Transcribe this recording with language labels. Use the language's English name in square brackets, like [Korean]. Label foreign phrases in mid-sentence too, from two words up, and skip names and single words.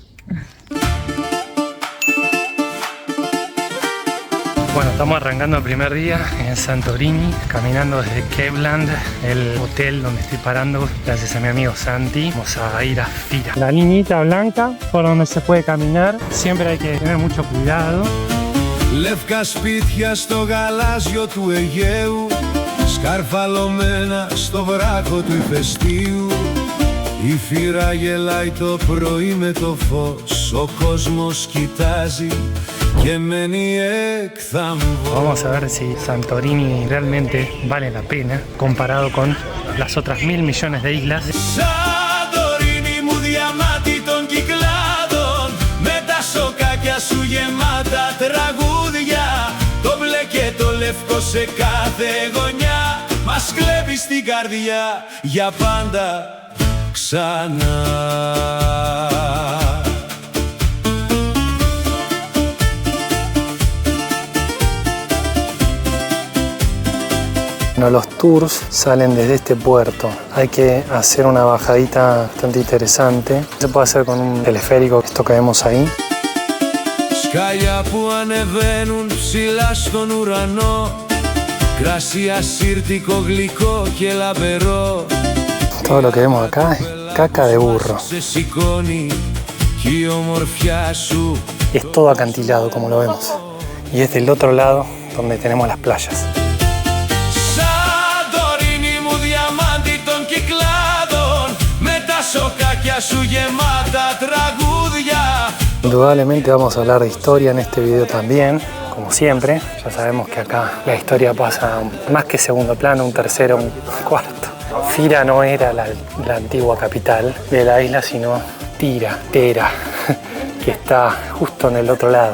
[Spanish] Bueno, estamos arrancando el primer día en Santorini, caminando desde Kevland, el hotel donde estoy parando, gracias a mi amigo Santi. Vamos a ir a Fira. La liñita blanca por donde se puede caminar, siempre hay que tener mucho cuidado. [Greek] Λευκά σπίτια στο γαλάζιο του Αιγαίου, σκαρφαλωμένα στο βράχο του ηφαιστείου. Η Φύρα γελάει το πρωί με το φως, ο κόσμος κοιτάζει και μένει εκθαμβός. [Spanish] Vamos a ver si Santorini realmente vale la pena comparado con las otras 1.000 millones de islas. [Greek] Santorini μου διαμάτι των κυκλάδων, με τα σοκάκια σου γεμάτα τραγούδια. Το μπλε και το λευκό σε κάθε γωνιά, μας κλέβει στην καρδιά για πάντα ξανά. [Spanish] Bueno, los tours salen desde este puerto. Hay que hacer una bajadita bastante interesante. Se puede hacer con un teleférico, esto que vemos ahí. [Greek] Σκάλια που ανεβαίνουν ψηλά στον ουρανό, κρασί ασύρτικο γλυκό και λαμπερό. [Spanish] Todo lo que vemos acá es caca de burro. [Greek] Σε σηκώνει κι η ομορφιά σου. [Spanish] Es todo acantilado como lo vemos. Y es del otro lado donde tenemos las playas. [Greek] Santorini μου διαμάντι των κυκλάδων, με τα σοκάκια σου γεμάτα τραγούδια. [Spanish] Indudablemente vamos a hablar de historia en este video también, como siempre. Ya sabemos que acá la historia pasa más que segundo plano, un tercero, un cuarto. Fira no era la antigua capital de la isla, sino Tira, que está justo en el otro lado.